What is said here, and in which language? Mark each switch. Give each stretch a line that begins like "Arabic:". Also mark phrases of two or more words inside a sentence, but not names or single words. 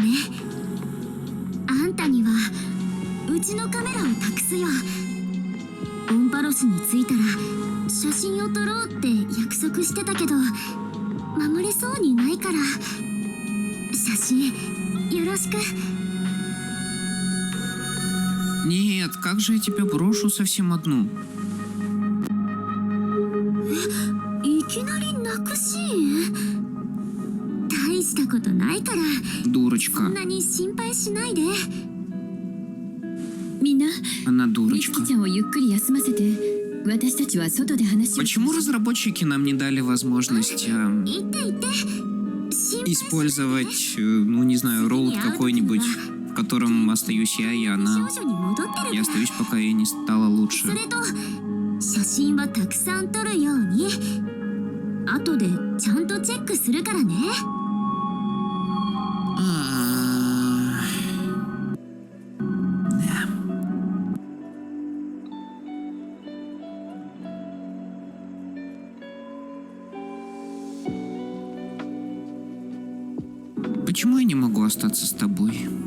Japanese: あんたにはうちのカメラを託すよ。オンパロスに着いたら写真を撮ろうって約束してたけど守れそうにないから、写真よろしく。
Russian: Нет, как же я тебя брошу совсем одну?
Japanese: いきなり泣くシーン。大したことないから
Russian: Дурочка.
Japanese: そんなに心配しないで。みんな、
Russian: Она
Japanese: 美
Russian: дурочка.
Japanese: 月ちゃんをゆっくり休ませて、私たちは外で話を。
Russian: Почему разработчики нам не дали возможность использовать, ну не знаю, роут какой-нибудь, в котором остаюсь я и она. Я остаюсь, пока ей не стало лучше.
Japanese: それと写真はたくさん撮るように。 後でちゃんとチェックするからね。
Russian: Почему я не могу остаться с тобой?